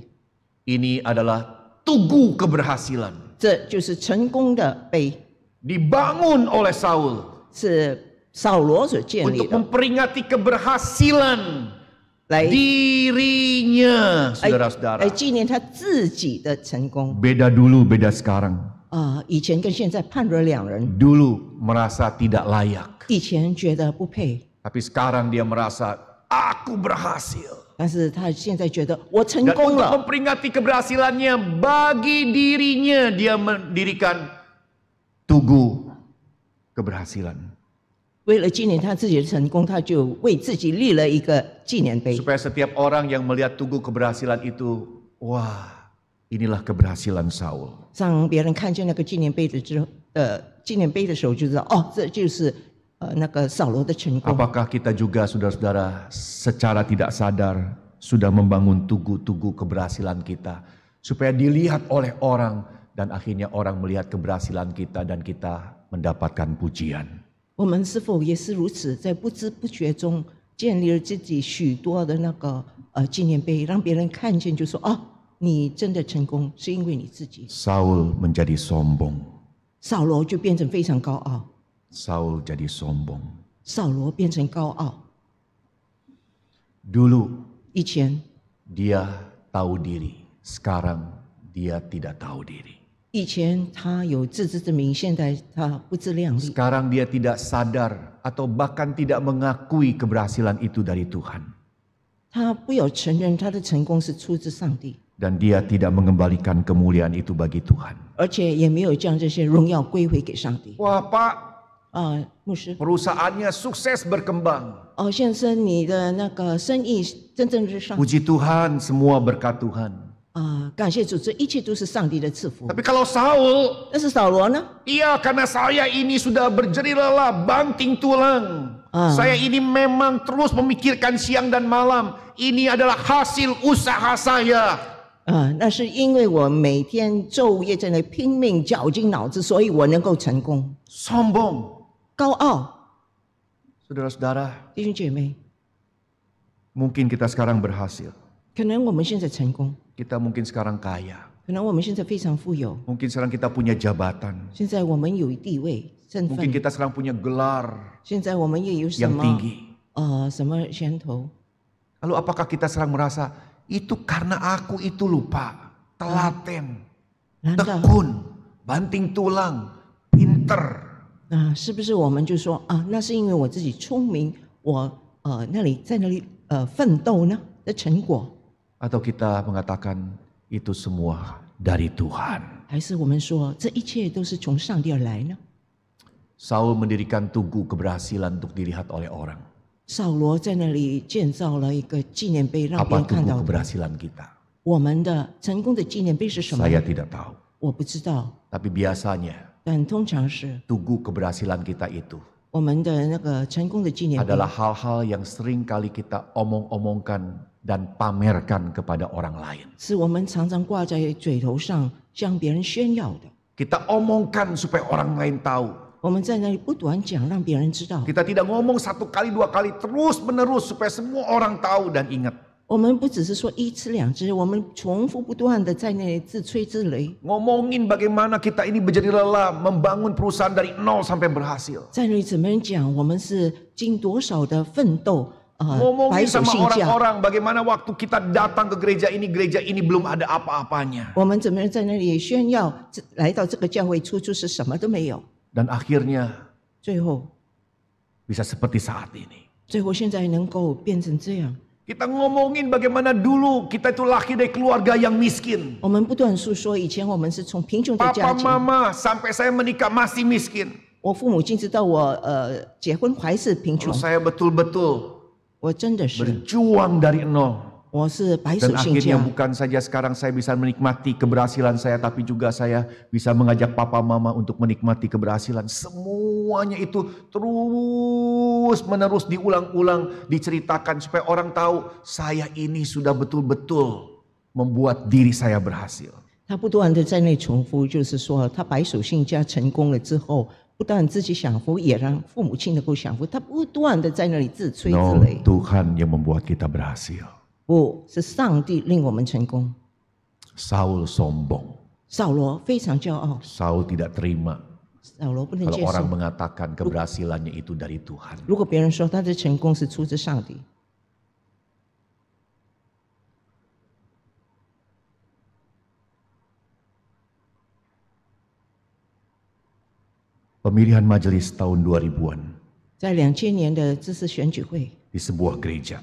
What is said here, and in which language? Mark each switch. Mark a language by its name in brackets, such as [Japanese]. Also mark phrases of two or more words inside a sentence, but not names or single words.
[Indonesian] Ini adalah tugu keberhasilan. [Chinese] 这就是成功的碑， [Indonesian] Dibangun oleh Saul [Chinese] 是扫罗所建立 [Indonesian] untuk [Chinese] 的， [Indonesian] memperingati keberhasilan [Chinese] 来 [Indonesian] dirinya, saudara-saudara. [Chinese] 来纪念他自己的成功。 [Indonesian] Beda dulu, beda sekarang. [Chinese] 以前跟现在判若两人， [Indonesian] Dulu merasa tidak layak, [Chinese] 以前觉得不配， [Indonesian] tapi sekarang dia merasa aku berhasil. [Chinese] 但是他现在觉得我成 [Indonesian] Dan [Chinese] 功 [Indonesian] untuk [Chinese] 了。 [Indonesian] memperingati keberhasilannya, bagi dirinya dia mendirikan tugu keberhasilan. [Chinese] 为了纪念他自己的成功，他就为自己立了一个纪念碑， [Indonesian] Supaya setiap orang yang melihat tugu keberhasilan itu, wah, inilah keberhasilan Saul. [Chinese] 让别人看见那个纪念碑的时候，就知道哦，这就是那个扫罗的成功。 [Indonesian] Apakah kita juga, saudara-saudara, secara tidak sadar sudah membangun tugu-tugu keberhasilan kita supaya dilihat oleh orang dan akhirnya orang melihat keberhasilan kita dan kita mendapatkan pujian. [Chinese] 我们是否也是如此，在不知不觉中建立了自己许多的那个纪念碑，让别人看见就说哦，你真的成功是因为你自己。 [Indonesian] Saul menjadi sombong. [Chinese] 扫罗就变成非常高傲， [Indonesian] Saul jadi sombong. [Chinese] 扫罗变成高傲。 [Indonesian] Dulu [Chinese] 以前 [Indonesian] dia tahu diri, sekarang dia tidak tahu diri. [Chinese] 以前他有自知之明，现在他不自量力。 [Indonesian] Sekarang dia tidak sadar atau bahkan tidak mengakui keberhasilan itu dari Tuhan. [Chinese] 他不有承认他的成功是出自上帝， [Indonesian] Dan dia tidak mengembalikan kemuliaan itu bagi Tuhan. [Chinese] 而且也没有将这些荣耀归回给上帝。 [Indonesian] Wah Pak, [Chinese] 牧师， [Indonesian] perusahaannya sukses berkembang. [Chinese] 先生，你的那个生意蒸蒸日上 [Indonesian] Puji Tuhan, semua berkat Tuhan. [Chinese] 感谢主，这一切都是上帝的赐福。 [Indonesian] Tapi kalau Saul, [Chinese] 但是扫罗呢？ [Indonesian] iya karena saya ini sudah berjeri lelah, banting tulang. Saya ini memang terus memikirkan siang dan malam. Ini adalah hasil usaha saya. [Chinese] 那是因为我每天昼夜在那拼命绞尽脑汁，所以我能够成功。 [Indonesian] Sombong. [Chinese] 高傲， [Indonesian] Saudara-saudara, [Chinese] 弟兄姐妹， [Indonesian] mungkin kita sekarang berhasil. [Chinese] 可能我们现在成功， [Indonesian] Kita mungkin sekarang kaya. [Chinese] 可能我们现在非常富有， [Indonesian] Mungkin sekarang kita punya jabatan. [Chinese] 现在我们有地位、身 [Indonesian] Mungkin [Chinese] 份， [Indonesian] kita sekarang punya gelar [Chinese] 现在我们也有什 [Indonesian] yang [Chinese] 么 [Indonesian] tinggi. [Chinese] 什么衔头？ [Indonesian] Lalu apakah kita sekarang merasa itu karena aku itu lupa, telaten, [Chinese] 难道 [Indonesian] tekun, banting tulang, pinter. [Chinese] 是不是我们就说那是因为我自己聪明，我在那里奋斗呢的成果， [Indonesian] Atau kita mengatakan itu semua dari Tuhan. [Chinese] 还是我们说这一切都是从上帝而来呢？ [Indonesian] Saul mendirikan tugu keberhasilan untuk dilihat oleh orang. [Chinese] 扫罗在那里建造了一个纪念碑，让别 [Indonesian] Apa [Chinese] 人看 [Indonesian] tugu [Chinese] 到的。 [Indonesian] keberhasilan kita? [Chinese] 我们的成功的纪念碑是什么？ [Indonesian] Saya tidak tahu. [Chinese] 我不知道， [Indonesian] Tapi biasanya [Chinese] 但通常是 [Indonesian] tugu keberhasilan kita itu [Chinese] 我们的那个成功的纪念碑 [Indonesian] adalah hal-hal yang sering kali kita omong-omongkan dan pamerkan kepada orang lain. [Chinese] 是我们常常挂在嘴头上向别人炫耀的。 [Indonesian] Kita omongkan supaya orang lain tahu. [Chinese] 我们在那里不断讲，让别人知道。 [Indonesian] Kita tidak ngomong satu kali, dua kali, terus menerus supaya semua orang tahu dan ingat. [Chinese] 我们不只是说一次两次，我们重复不断的在那里自吹自擂， [Indonesian] Ngomongin bagaimana kita ini berjadi lelah membangun perusahaan dari nol sampai berhasil. [Chinese] 在那里怎么讲？我们是经多少的奋斗白 [Indonesian] Ngomongin [Chinese] 手 [Indonesian] sama [Chinese] 兴家。 [Indonesian] orang-orang bagaimana waktu kita datang ke gereja ini belum ada apa-apanya. [Chinese] 我们怎么样在那里炫耀？来到这个教会，初是什么都没有， [Indonesian] Dan akhirnya [Chinese] 最后 [Indonesian] bisa seperti saat ini. [Chinese] 现在能够变成这样。 [Indonesian] Kita ngomongin bagaimana dulu kita itu lahir dari keluarga yang miskin. [Chinese] 我们不断诉说以前我们是从贫穷的 [Indonesian] Papa [Chinese] 家庭， [Indonesian] mama sampai saya menikah masih miskin. [Chinese] 我父母亲直到我结婚还是贫 [Indonesian] Lalu [Chinese] 穷， [Indonesian] saya betul-betul [Chinese] 我真的是 [Indonesian] berjuang dari nol. [Chinese] 我是白手 [Indonesian] Dan [Chinese] 兴 [Indonesian] akhirnya [Chinese] 家。 [Indonesian] bukan saja sekarang saya bisa menikmati keberhasilan saya, tapi juga saya bisa mengajak papa mama untuk menikmati keberhasilan. Semuanya itu terus menerus diulang-ulang, diceritakan supaya orang tahu saya ini sudah betul-betul membuat diri saya berhasil. [Chinese] 他不断的在那重复，就是说他白手兴家成功了之后，不但自己享福，也让父母亲能够享福。他不断的在那里自吹自 [Indonesian] No, [Chinese] 擂。 [Indonesian] Tuhan yang membuat kita berhasil. [Chinese] 不是上帝令我们成功。 [Indonesian] Saul sombong. [Chinese] 扫罗非常骄傲， [Indonesian] Saul tidak terima [Chinese] 扫罗不能 [Indonesian] kalau [Chinese] 接 [Indonesian] orang [Chinese] 受。 [Indonesian] mengatakan keberhasilannya itu dari Tuhan. [Chinese] 如果别人说他的成功是出自上帝， [Indonesian] Pemilihan majelis tahun 2000-an [Chinese] 在2000年的这次选举会， [Indonesian] di sebuah gereja.